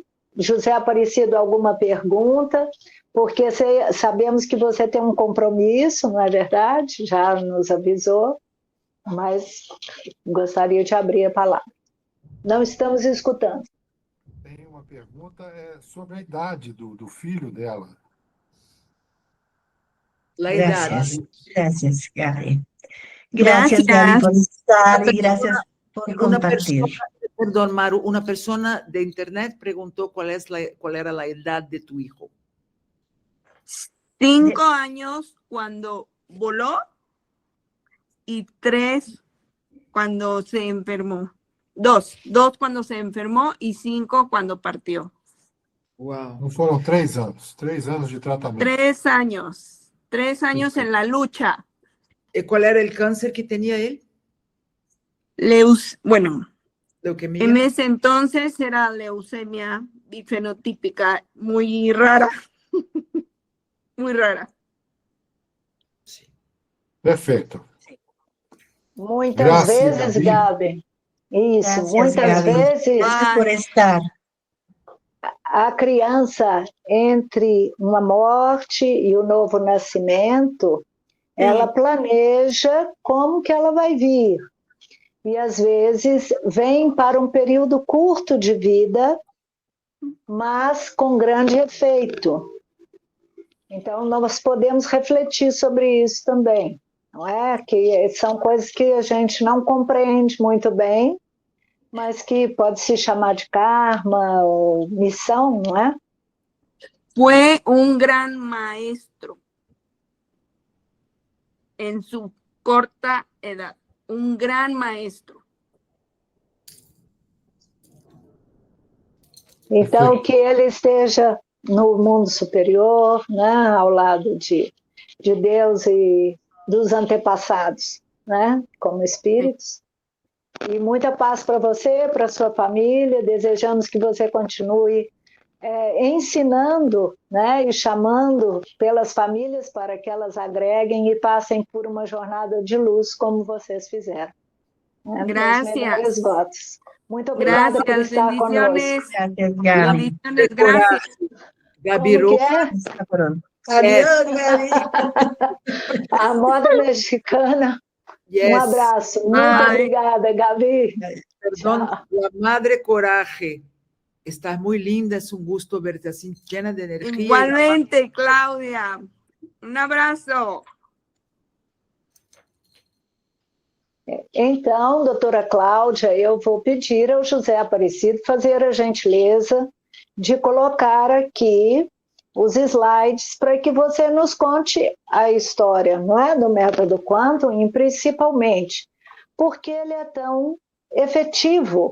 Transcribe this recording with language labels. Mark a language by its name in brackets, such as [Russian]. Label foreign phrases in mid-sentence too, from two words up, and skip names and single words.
[Portuguese] José Aparecido, alguma pergunta? Porque sabemos que você tem um compromisso, não é verdade? Já nos avisou, mas gostaria de abrir a palavra. Não estamos escutando. Tem uma pergunta sobre a idade do filho dela. [Spanish] Gracias, Gaby. Gracias, Gaby, por estar y gracias por compartir. Perdón, Maru, una persona de internet preguntó cuál era la edad de tu hijo. 5 años cuando voló y 3 cuando se enfermó. 2 cuando se enfermó y 5 cuando partió. Wow. [Portuguese] Não foram 3 anos, 3 anos de tratamento. [Spanish] 3 años. 3 años en la lucha. ¿Y cuál era el cáncer que tenía él? Leuquemia. En ese entonces era leucemia bifenotípica, muy rara. Muy rara. Sí. [Portuguese] Perfeito. Muitas vezes, Gabi. Isso, [Spanish] Gracias, [Portuguese] muitas [Spanish] Gaby. [Portuguese] vezes [Spanish] Gracias por estar. [Portuguese] a criança, entre uma morte e o novo nascimento, ela planeja como que ela vai vir. E, às vezes, vem para um período curto de vida, mas com grande efeito. Então, nós podemos refletir sobre isso também, não é? Que são coisas que a gente não compreende muito bem, mas que pode se chamar de karma ou missão, não é? [Spanish] Fue un gran maestro en su corta edad. Un gran maestro. [Portuguese] Então, que ele esteja no mundo superior, né, ao lado de Deus e dos antepassados, né, como espíritos. E muita paz para você, para sua família. Desejamos que você continue ensinando, né, e chamando pelas famílias para que elas agreguem e passem por uma jornada de luz como vocês fizeram. Né? [Spanish] Gracias. [Portuguese] Melhores votos. Muito obrigada por estar conosco. [Spanish] Gracias, Gaby. Bendiciones, gracias. Gaby [Portuguese] Como que é? [Spanish] Adiós, Gaby. [Portuguese] A moda mexicana. Yes. Um abraço. Muito obrigada, Gabi. [Spanish] Perdón, la madre coraje. Estás muy linda, es un gusto verte así, llena de energía. Igualmente, Claudia. Un abrazo. [Portuguese] Então, doutora Cláudia, eu vou pedir ao José Aparecido fazer a gentileza de colocar aqui os slides para que você nos conte a história, não é, do método Quantum, e principalmente porque ele é tão efetivo.